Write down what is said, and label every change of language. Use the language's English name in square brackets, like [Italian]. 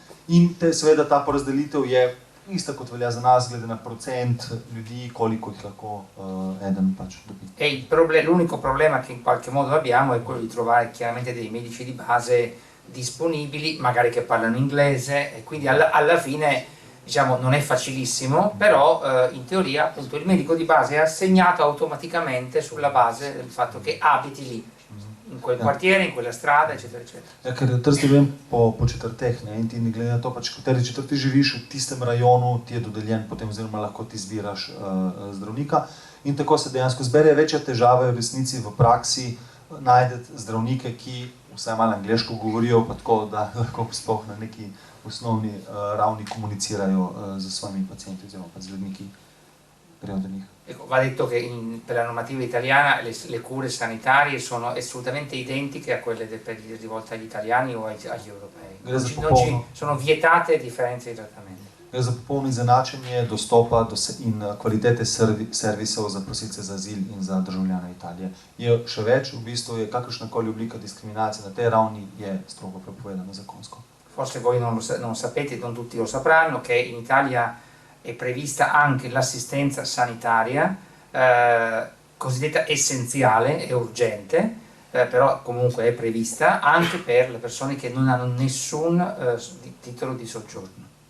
[Slovenian] In seveda ta porazdelitev je ista, kot velja za nas, glede na procent ljudi, koliko jih lahko eden pač dobi. [Italian] L'unico problema che in qualche modo abbiamo è quello di trovare chiaramente dei medici di base disponibili, magari che parlano inglese, e quindi alla fine diciamo non è facilissimo, però in teoria appunto il medico di base è assegnato automaticamente sulla base del fatto che abiti lì, in quel quartiere, in quella strada, eccetera, eccetera. [Slovenian] Ja, ker Trst je vem po četrteh, ne, in ti ne glede na to, pač v kateri četrti živiš, v tistem rajonu ti je dodeljen potem, oziroma lahko ti izbiraš zdravnika. In tako se dejansko zbere večja težava v resnici v praksi najdeti zdravnike, ki vsaj malo angleško govorijo, pa tako, da lahko sploh na neki osnovni ravni komunicirajo z svojimi pacienti oziroma pa z ljudmi, ki grejo do njih. [Italian] Ecco, va detto che per la normativa italiana le cure sanitarie sono assolutamente identiche a quelle rivolte agli italiani o agli europei. Sono vietate differenze di trattamento. [Slovenian] Gre za popolno izenačenje dostopa in kvalitete servisov za prosilce za azil in za državljane Italije. Je še več, v bistvu je kakršnakoli oblika diskriminacije na tej ravni je strogo prepovedana zakonsko. [Italian] Forse voi non sapete, non tutti lo sapranno, che in Italia è prevista anche l'assistenza sanitaria cosiddetta essenziale e urgente, però comunque è prevista anche per le persone che non hanno nessun titolo di soggiorno.